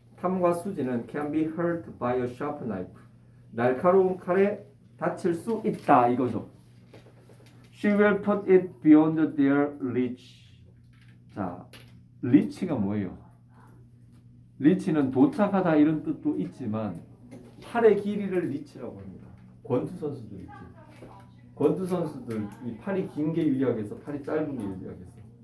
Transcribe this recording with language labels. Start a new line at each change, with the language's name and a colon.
English: 탐과 수지는 can be hurt by a sharp knife.
Korean: 날카로운 칼에 다칠 수 있다 이거죠.
English: She will put it beyond their reach.
Korean: 자, reach가 뭐예요? reach는 도착하다 이런 뜻도 있지만 팔의 길이를 reach라고 합니다. 권투 선수들 있지. 권투 선수들 이 팔이 긴 게 유리하겠어? 팔이 짧은 게 유리하겠어?